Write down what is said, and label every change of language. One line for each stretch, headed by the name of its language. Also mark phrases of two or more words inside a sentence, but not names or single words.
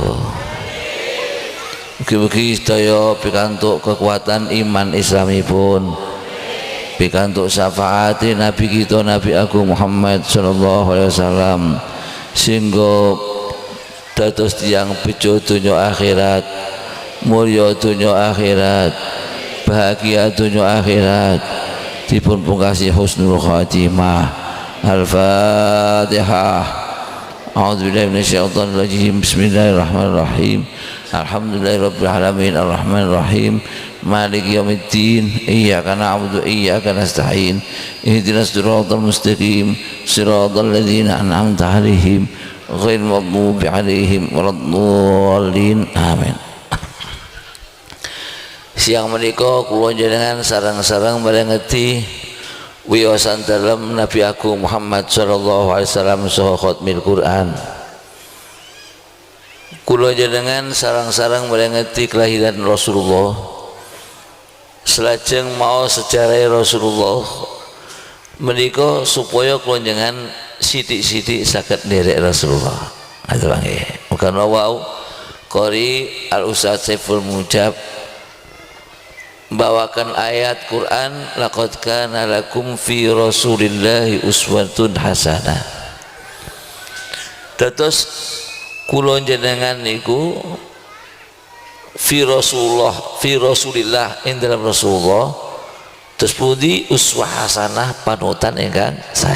Javanese: Mugi-mugi sedaya pikantuk kekuatan iman Islamipun, pikantuk syafaat Nabi kita Nabi Agung Muhammad
Arabic: صلى الله عليه وسلم,
Javanese: sehingga dados tiyang bejo donya akhirat, mulya donya akhirat, bahagia donya akhirat, dipun pungkasi
Arabic: حسن الخاتمة.
Javanese: Al-Fatihah.
Arabic: أعوذ بالله من الشيطان الرجيم. بسم الله الرحمن الرحيم. الحمد لله رب العالمين الرحمن الرحيم مالك يوم الدين إياك نعبد وإياك نستعين اهدنا الصراط المستقيم صراط الذين أنعمت عليهم غير المغضوب عليهم ولا الضالين. Amin.
Javanese: Siang menika kula njenengan sareng-sareng marengeti wiyosan dalem Nabi Agung Muhammad
Arabic: صلى الله عليه وسلم
Javanese: saha
Arabic: ختم القرآن.
Javanese: Kula jenengan sarang-sarang merengeti kelahiran Rasulullah, selajeng mau sejarah Rasulullah menika supaya kula jenengan sithik-sithik saged nderek Rasulullah. Atur nggih. Muga wau qori Al-Ustaz Saiful Mujab
Indonesian: membawakan ayat
Javanese: Quran,
Arabic: لقد كان لكم في رسول الله أسوة حسنة.
Javanese: Dados kula jenengan niku
Arabic: في رسول الله
Javanese: ing dalam Rasulullah terus pundi
Arabic: أسوة حسنة
Javanese: panutan ingkang sae.